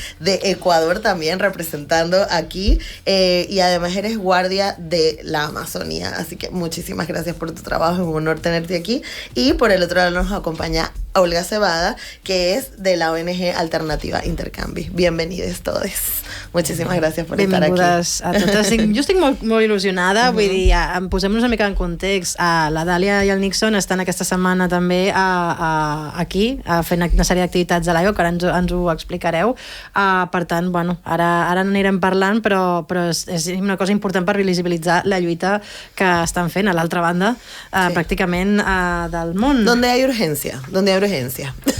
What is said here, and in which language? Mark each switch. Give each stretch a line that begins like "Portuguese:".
Spanish: De Ecuador también, representando aquí. Y además eres guardia de la Amazonía. Así que muchísimas gracias por tu trabajo. Es un honor tenerte aquí. Y por el otro lado nos acompaña Olga Cebada, que es de la ONG Alternativa Intercanvi. Bienvenidos todos.
Catalan: Muchísimes gràcies per estar aquí. Benvingudes a totes. Jo estic molt il·lusionada, vull dir, posem-nos una mica en context. La Dàlia i el Nixon estan aquesta setmana també aquí, fent una sèrie d'activitats a l'AIO, que ara ens ho explicareu. Per tant, bueno, ara n'anirem parlant, però és una cosa important per visibilitzar la lluita que estan fent a l'altra banda, pràcticament del món.
Spanish: Donde hay urgencia, donde hay urgencia.